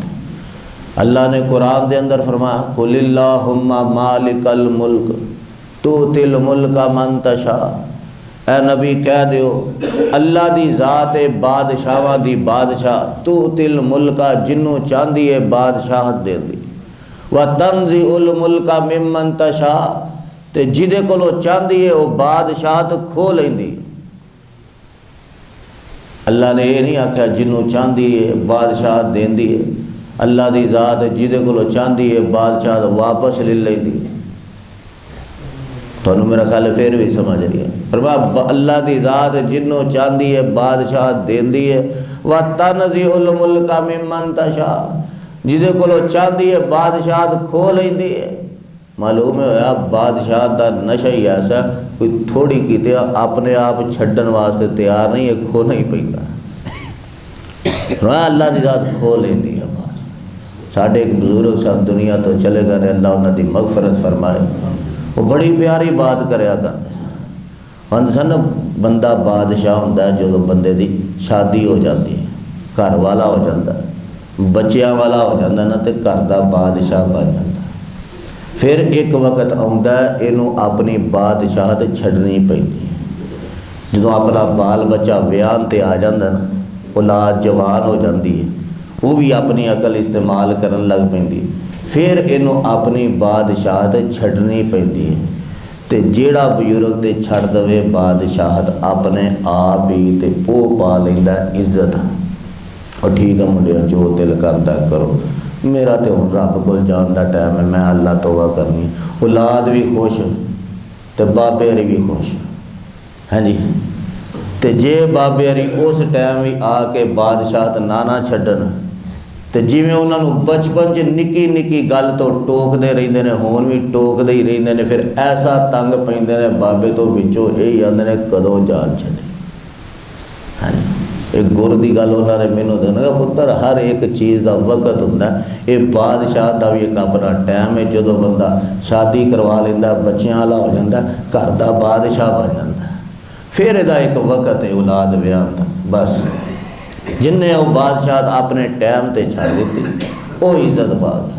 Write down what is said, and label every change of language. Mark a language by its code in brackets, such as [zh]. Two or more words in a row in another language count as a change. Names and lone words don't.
[pa] اللہ نے قرآن دے اندر فرمایا [ar] قل اللہم مالک الملک تؤتی الملک [pa] من تشاء، اے نبی کہہ دیو اللہ دی ذات بادشاہاں دی بادشاہ، [ar] تؤتی الملک [pa] جنوں چاندی ہے بادشاہت دے دی، [ar] وتنزع الملک ممن تشاء [pa] تے جدے کولو چاندی ہے وہ بادشاہت کھو لیندی۔ اللہ نے یہ نہیں آکھیا جنوں چاندی ہے بادشاہت دیندی ہے، اللہ دی ذات جدے کولو چاندی ہے بادشاہت واپس لے لیندی۔ تو میرا خیال ہے پھر بھی سمجھ رہی ہے، فرمایا اللہ دی ذات جنوں چاندی ہے بادشاہت دیندی ہے، [ar] وَتَنْزِعُ الْمُلْكَ مِمَّنْ تَشَاءُ [pa] جدے کولو چاندی ہے بادشاہت کھو لیندی ہے۔ معلوم ہے بادشاہت دا نشہ ہی ایسا کوئی تھوڑی کیتے اپنے آپ چھڈن واسطے تیار نہیں ہے، کھونا ہی پیندا۔ اللہ دی ذات کھو لیندی ہے۔ ساڈے ایک بزرگ سن دنیا تو چلے گئے، اللہ انہاں دی مغفرت فرمائے، وہ بڑی پیاری بات کریا کرتے سن۔ سن بندہ بادشاہ ہوندا ہے جدوں بندے دی شادی ہو جاتی ہے، گھر والا ہو جاتا ہے، بچیاں والا ہو جاتا ہے نا، تے گھر دا بادشاہ بن جاتا ہے۔ پھر ایک وقت آتا ہے اینوں اپنی بادشاہت چھڈنی پیندی ہے۔ جدوں اپنا بال بچہ ویاہن تے آ جاتا نا، اولاد جوان ہو جاتی ہے، وہ بھی اپنی عقل استعمال کرن لگ پیندی، پھر اینوں اپنی بادشاہت چھڈنی پیندی ہے۔ تے جیڑا بزرگ تے چھڑ دوے بادشاہت اپنے آپ ہی تے او پا لیندا عزت، اور ٹھیک ہے منڈیا جو دل کردا کرو، میرا تے ہن رب کول جان دا ٹائم ہے، میں اللہ توبہ کرنی، اولاد بھی خوش تے بابے ہری بھی خوش، ہاں جی۔ تے جے بابے ہری اس ٹائم بھی آ کے بادشاہت نانا چھڈن تے جویں انہاں نوں بچپن چ نکی نکی گل تو ٹوک دے رہندے نے، ہون بھی ٹوک دے ہی رہندے نے، پھر ایسا تنگ پیندے نے بابے تو وچوں یہی آندے نے کدوں جان چھڈے۔ ہاں ایک گر دی گل انہوں نے مینوں دسیا پتر ہر ایک چیز دا وقت ہوندا ہے، یہ بادشاہ دا بھی ایک اپنا ٹائم ہے، جدوں بندہ شادی کروا لیندا بچیاں والا ہو جاندا گھر دا بادشاہ بن جاندا، پھر یہ ایک وقت ہے اولاد ویاہن دا، بس جن نے وہ بادشاہت اپنے ٹائم تے چھڑ دیتی وہ عزت پا گیا۔